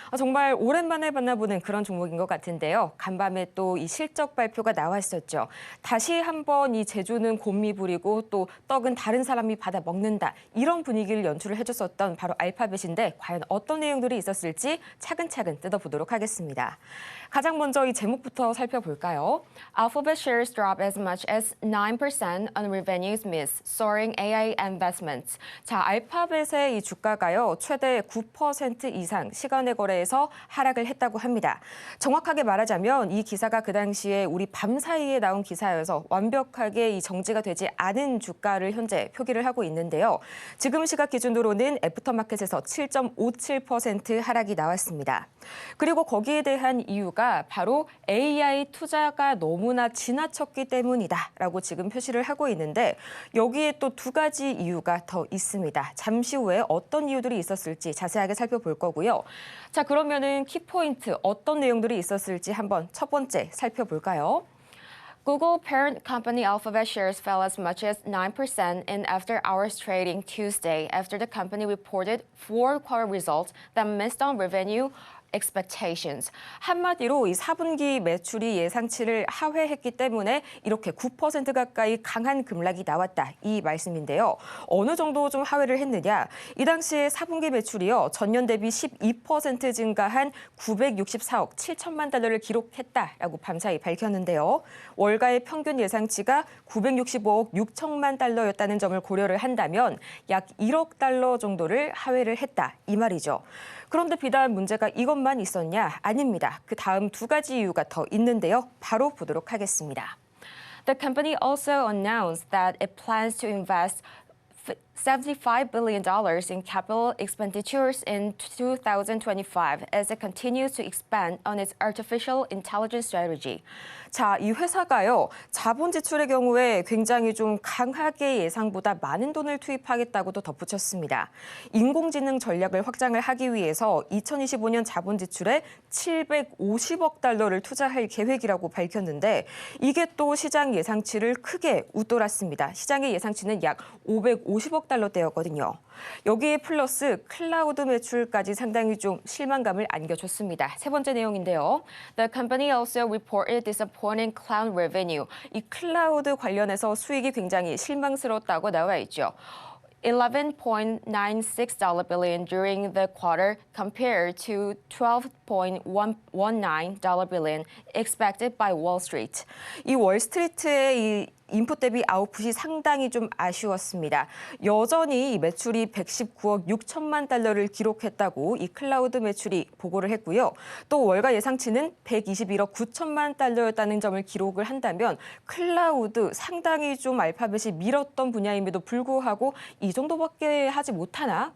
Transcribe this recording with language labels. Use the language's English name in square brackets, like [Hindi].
[Korean] 정말 오랜만에 만나보는 그런 종목인 것 같은데요. 간밤에 또 이 실적 발표가 나왔었죠. 다시 한번 이 제주는 곰미 부리고 또 떡은 다른 사람이 받아 먹는다. 이런 분위기를 연출을 해줬었던 바로 알파벳인데 과연 어떤 내용들이 있었을지 차근차근 뜯어보도록 하겠습니다. 가장 먼저 이 제목부터 살펴볼까요? [English] Alphabet shares drop as much as 9% on revenues miss, soaring AI investments. [Korean] 자, 알파벳의 이 주가가요, 최대 9% 이상 시간의 거래에서 하락을 했다고 합니다. 정확하게 말하자면 이 기사가 그 당시에 우리 밤 사이에 나온 기사여서 완벽하게 이 정지가 되지 않은 주가를 현재 표기를 하고 있는데요. 지금 시각 기준으로는 애프터마켓에서 7.57% 하락이 나왔습니다. 그리고 거기에 대한 이유가 바로 AI 투자가 너무나 지나쳤기 때문이다라고 지금 표시를 하고 있는데 여기에 또 두 가지 이유가 더 있습니다. 잠시 후에 어떤 이유들이 있었을지 자세하게 살펴볼 거고요. 자, 그러면은 키포인트 어떤 내용들이 있었을지 한번 첫 번째 살펴볼까요? [English] Google parent company Alphabet shares fell as much as 9% in after-hours trading Tuesday after the company reported fourth-quarter results that missed on revenue expectations. [Korean] 한마디로 이 4분기 매출이 예상치를 하회했기 때문에 이렇게 9% 가까이 강한 급락이 나왔다. 이 말씀인데요. 어느 정도 좀 하회를 했느냐? 이 당시에 4분기 매출이요. 전년 대비 12% 증가한 964억 7천만 달러를 기록했다라고 밤사이 밝혔는데요. 월가의 평균 예상치가 965억 6천만 달러였다는 점을 고려를 한다면 약 1억 달러 정도를 하회를 했다. 이 말이죠. 그런데 비단 문제가 이것만 있었냐? 아닙니다. 그 다음 두 가지 이유가 더 있는데요. 바로 보도록 하겠습니다. [English] The company also announced that it plans to invest $75 billion in capital expenditures in 2025 as it continues to expand on its artificial intelligence strategy. [Korean] 자, 이 회사가요, 자본 지출의 경우에 굉장히 좀 강하게 예상보다 많은 돈을 투입하겠다고도 덧붙였습니다. 인공지능 전략을 확장을 하기 위해서 2025년 자본 지출에 750억 달러를 투자할 계획이라고 밝혔는데 이게 또 시장 예상치를 크게 웃돌았습니다. 시장의 예상치는 약 550억 달러대였거든요. 여기에 플러스 클라우드 매출까지 상당히 좀 실망감을 안겨줬습니다. 세 번째 내용인데요. [English] The company also reported disappointing cloud revenue. [Korean] 이 클라우드 관련해서 수익이 굉장히 실망스러웠다고 나와 있죠. [English] $11.96 billion during the quarter compared to $12.19 billion expected by Wall Street. [Korean] 이 월스트리트의 이 인풋 대비 아웃풋이 상당히 좀 아쉬웠습니다. 여전히 매출이 119억 6천만 달러를 기록했다고 이 클라우드 매출이 보고를 했고요. 또 월가 예상치는 121억 9천만 달러였다는 점을 기록을 한다면 클라우드 상당히 좀 알파벳이 밀었던 분야임에도 불구하고 이 정도밖에 하지 못하나?